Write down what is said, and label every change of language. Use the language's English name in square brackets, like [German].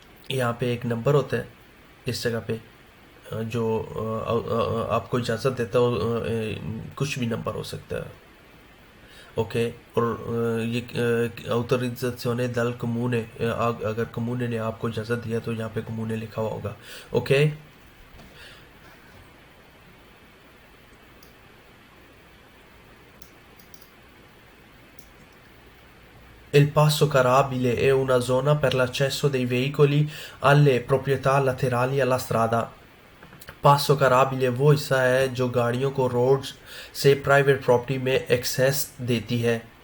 [Hindi] यहाँ पे एक नंबर होता है इस जगह पे, जो आपको इजाज़त देता हो। कुछ भी नंबर हो सकता है। ओके, और ये [Italian] autorizzazione dal comune, [Hindi] अगर कमूने ने आपको इजाज़त दिया तो यहाँ पे कमूने लिखा हुआ होगा। [Italian] ओके, Il passo carabile è una zona per l'accesso dei veicoli alle proprietà laterali alla strada। [Hindi] पासो कराबिले वो हिस्सा है जो गाड़ियों को रोड से प्राइवेट प्रॉपर्टी में एक्सेस देती है।